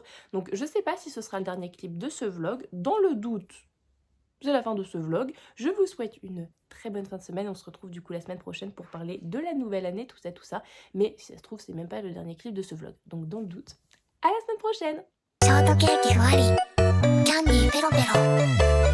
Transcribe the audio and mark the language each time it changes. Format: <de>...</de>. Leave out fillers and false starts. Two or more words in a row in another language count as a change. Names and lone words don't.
<fr>Donc, je sais pas si ce sera le dernier clip de ce vlog. Dans le doute, c'est la fin de ce vlog. Je vous souhaite une très bonne fin de semaine. On se retrouve du coup la semaine prochaine pour parler de la nouvelle année, tout ça, tout ça. Mais si ça se trouve, c'est même pas le dernier clip de ce vlog. Donc, dans le doute, à la semaine prochaine!</fr> <ja>ショートケーキふわりキャンディーペロペロ</ja>